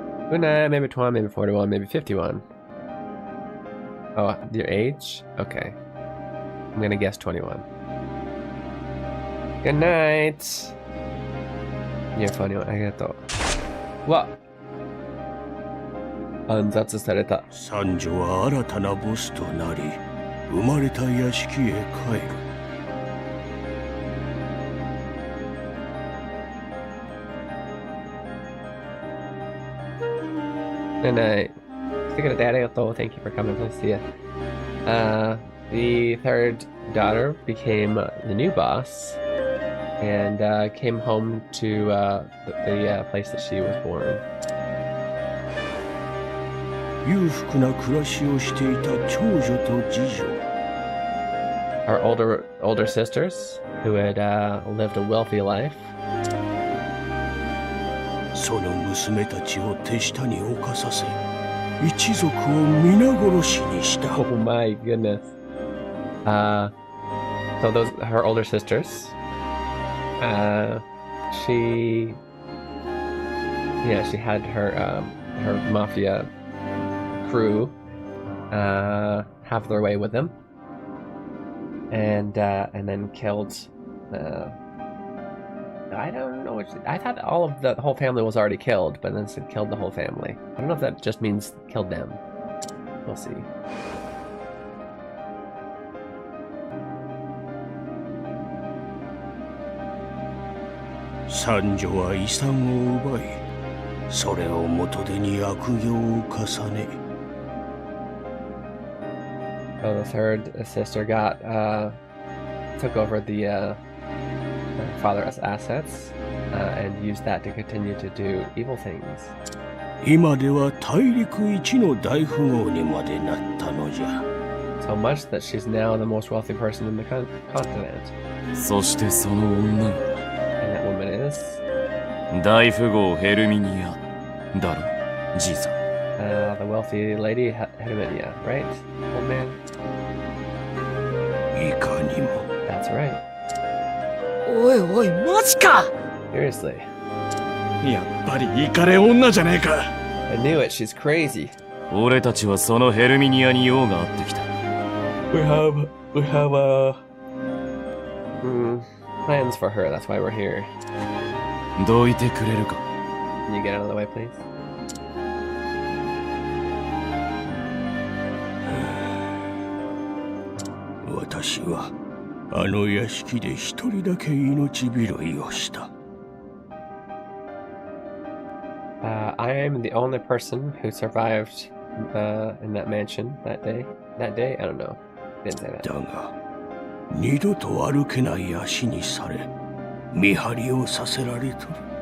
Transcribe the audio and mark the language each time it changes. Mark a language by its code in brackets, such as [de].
[en] Good night, maybe 21, maybe 41, maybe 51. Oh, your age? Okay. I'm gonna guess 21. Good night! You're funny one, [ja] ありがとう。わっ！暗殺された。三女は新たなボスとなり、生まれた屋敷へ帰る。 [en] Good night. Speaking of that, thank you for coming. Nice to see you. The third daughter became the new boss and came home to the place that she was born. [ja] 裕福な暮らしをしていた長女と次女。 [en] Our older sisters, who had lived a wealthy life. [ja] その娘たちを手下に侵させ、一族を皆殺しにした。 [en] Oh my goodness. So her older sisters. She had her mafia crew have their way with them, and then killed. I don't know. I thought all of the whole family was already killed, but then it killed the whole family. I don't know if that just means killed them. We'll see. [ja] Sanjo は遺産を奪い、それを元手に悪行を重ね。 [en] So the third sister took over the father's assets and used that to continue to do evil things. [ja] 今では大陸一の大富豪にまでなったのじゃ。 [en] So much that she's now the most wealthy person in the continent. [ja] そしてその女が [en] And that woman is [ja] 大富豪ヘルミニアだろ、じいさん。 [en] the wealthy lady Herminia, right, old man? [ja] いかにも。 [en] That's right. [ja] おいおい、マジか！ [en] Seriously. [ja] やっぱりイカレ女じゃねえか。 [en] I knew it, she's crazy. [ja] 俺たちはそのヘルミニアに用があってきた。 [en] We have plans for her, that's why we're here. [ja] どいてくれるか。 [en] Can you get out of the way, please? [ja] 私はあの屋敷で一人だけ命拾いをした。 [en] I am the only person who survived in that mansion that day. That day? I don't know. Didn't say that. [ja] だが、二度と歩けない足にされ、見張りをさせられとる。